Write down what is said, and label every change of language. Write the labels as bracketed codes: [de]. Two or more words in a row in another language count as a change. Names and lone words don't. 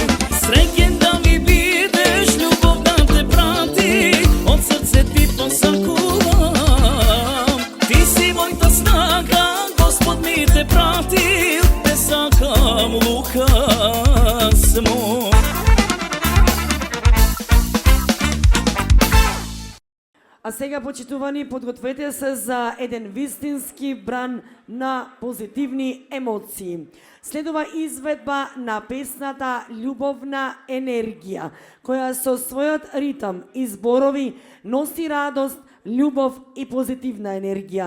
[mk] Srećen da mi bideš, љубов да te prati, od srce ti posakuvam, ti si мојта снага, Господ ми te prati, te сакам, Лукас мој. А сега, почитувани, подгответе се за еден вистински бран на позитивни емоции. Следува изведба на песната Љубовна енергија, која со својот ритам и зборови носи радост, љубов и позитивна енергија.